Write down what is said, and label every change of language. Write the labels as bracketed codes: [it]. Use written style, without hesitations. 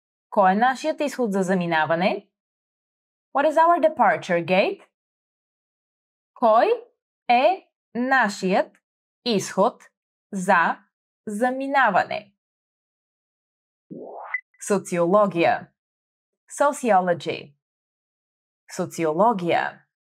[bg] Кой е нашият изход за заминаване? [en] What is our departure gate? [bg] Кой е нашият изход за заминаване? Социология. [en] Sociology. [bg] Социология.